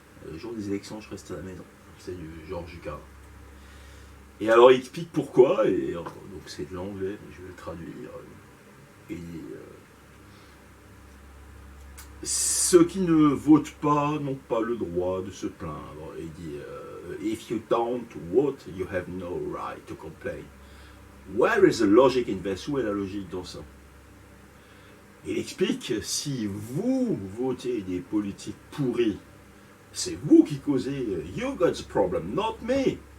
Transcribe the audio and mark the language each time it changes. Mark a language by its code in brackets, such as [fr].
[fr] Le jour des élections, je reste à la maison. C'est du Georges Carlin. Et alors il explique pourquoi, et donc c'est de l'anglais, mais je vais le traduire. Et ceux qui ne votent pas n'ont pas le droit de se plaindre. Il dit [en] If you don't vote, you have no right to complain. Where is the logic in this? [fr] Où est la logique dans ça? Il explique si vous votez des politiques pourries, c'est vous qui causez. [en] You got the problem, not me.